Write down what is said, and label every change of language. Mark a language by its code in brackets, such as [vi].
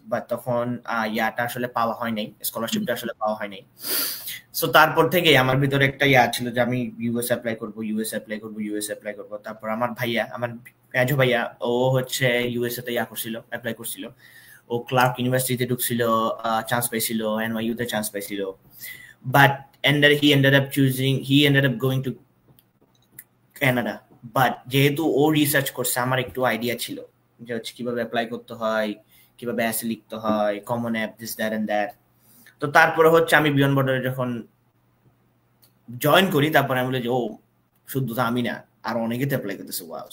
[bn] But তখন ইয়াটা আসলে পাওয়া হয় নাই, স্কলারশিপটা আসলে পাওয়া হয় নাই। সো তারপর থেকে আমার ভিতরে একটা ছিল যে আমি ইউএস অ্যাপ্লাই করবো। তারপর আমার মেজো ভাইয়া, ও হচ্ছে ইউএসএ তে অ্যাপ্লাই করছিল। ও ক্লার্ক ইউনিভার্সিটিতে ঢুকছিল, চান্স পাইছিল, NYU তে চান্স পাইছিল। But [en] he ended up going to Canada. [bn] But যেহেতু ও রিসার্চ করছে, আমার একটু আইডিয়া ছিল যে হচ্ছে কিভাবে অ্যাপ্লাই করতে হয়, কিভাবে অ্যাসে লিখতে হয়, common app, [en] This that and that. [bn] তো তারপরে হচ্ছে আমি বিয়ন্ড বর্ডারে যখন জয়েন করি, তারপরে আমি বলি যে ও শুধু তো আমি না, আর অনেকে তো অ্যাপ্লাই করতেছে। ওয়াও!